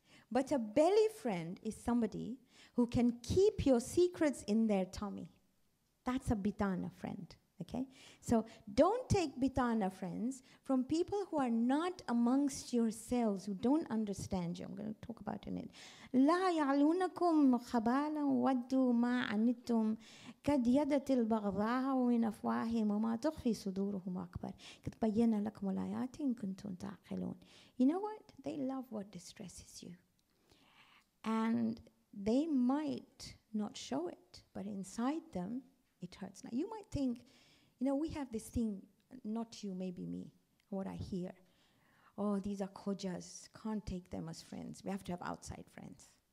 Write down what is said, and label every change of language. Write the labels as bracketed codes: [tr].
[en] But a belly friend is somebody who can keep your secrets in their tummy. That's a bitana friend, okay? So don't take bitana friends from people who are not amongst yourselves, who don't understand you. I'm going to talk about it in it. [ar] لا يعلونكم خبالا ودوا ما عنتم قد يدت البغضاء من أفواههم وما تخفي صدورهم أكبر قد بينا لكم الآيات إن كنتم تعقلون. [en] You know what? They love what distresses you. And they might not show it, but inside them, it hurts. Now, you might think, you know, we have this thing, not you, maybe me, what I hear. Oh, these are khojas, can't take them as friends. We have to have outside friends.